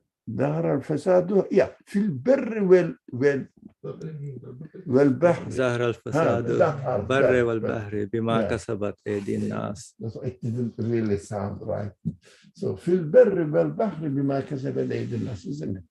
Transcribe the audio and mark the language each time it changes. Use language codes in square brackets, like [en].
[ar] ظهر الفساد في البر والبحر. ظهر الفساد البر والبحر بما كسبت أيدي الناس. [en] It didn't really sound right. So [ar] في البر والبحر بما كسبت أيدي الناس, [en] isn't it?